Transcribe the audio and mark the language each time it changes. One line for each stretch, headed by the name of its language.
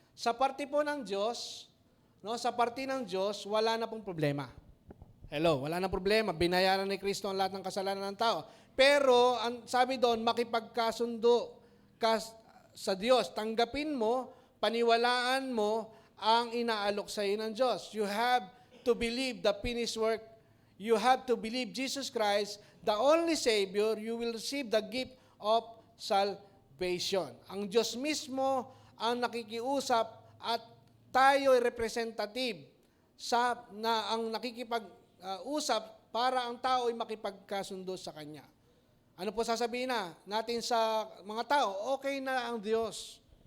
Filipino: Sa parte po ng Diyos, no, sa parte ng Diyos, wala na pong problema. Hello, wala na problema. Binayaran ni Kristo ang lahat ng kasalanan ng tao. Pero, sabi doon, makipagkasundo ka sa Diyos. Tanggapin mo, paniwalaan mo ang inaalok sa iyo ng Diyos.
English: You have to believe the finished work. You have to believe Jesus Christ, the only Savior. You will receive the gift of salvation.
Filipino: Ang Diyos mismo ang nakikiusap at tayo ay representative ang nakikipag-usap para ang tao ay makipagkasundo sa Kanya. Ano po sasabihin natin sa mga tao? Okay na ang Diyos.